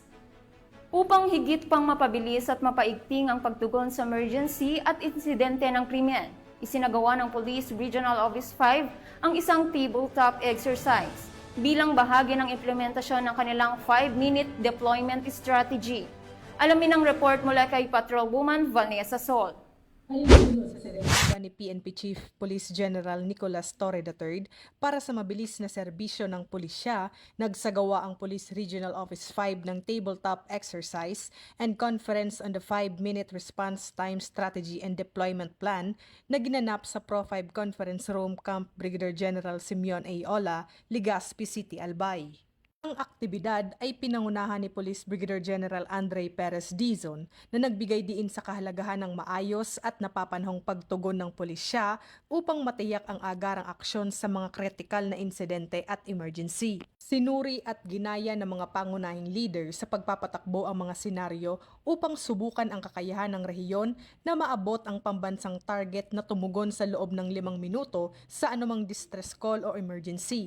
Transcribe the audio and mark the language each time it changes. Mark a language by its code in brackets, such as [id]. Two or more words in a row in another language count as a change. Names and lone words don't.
[tl] Upang higit pang mapabilis at mapaigting ang pagtugon sa emergency at insidente ng krimen, isinagawa ng Police Regional Office 5 ang isang [en] tabletop exercise [tl] bilang bahagi ng implementasyon ng kanilang [en] 5-minute deployment strategy. [tl] Alamin ang report mula kay Patrolwoman Vanessa Sol. Ayon sa servisyo ni PNP Chief Police General Nicolas Torre III, para sa mabilis na serbisyo ng pulisya, nagsagawa ang Police Regional Office 5 ng [en] tabletop exercise and conference on the 5-minute response time strategy and deployment plan [tl] na ginanap sa Pro 5 Conference Room Camp Brigadier General Simeon A. Ola, Legazpi City, Albay. Ang aktibidad ay pinangunahan ni Police Brigadier General Andre Perez Dizon na nagbigay diin sa kahalagahan ng maayos at napapanahong pagtugon ng pulisya upang matiyak ang agarang aksyon sa mga kritikal na insidente at emergency. Sinuri at ginaya ng mga pangunahing leader sa pagpapatakbo ang mga senaryo upang subukan ang kakayahan ng rehiyon na maabot ang pambansang target na tumugon sa loob ng 5 minuto sa anumang [en] distress call [tl] o emergency.